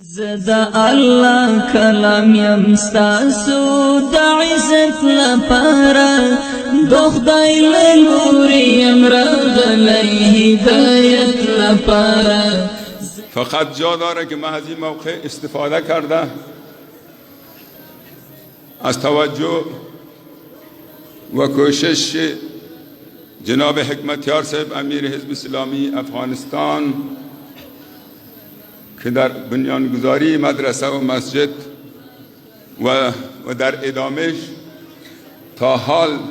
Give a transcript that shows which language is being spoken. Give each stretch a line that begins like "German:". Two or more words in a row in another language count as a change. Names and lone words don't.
Pashto: زدا الله کلام یم ستاسو د عزت لپاره د خدای له نور یم راغلی هدایت لپاره.
Persian: فقط جا داره که من از این موقع استفاده کرده از توجه و کوشش جناب حکمتیار صاحب امیر حزب اسلامی افغانستان که در بنیانگذاری مدرسه و مسجد و در ادامهش تا حال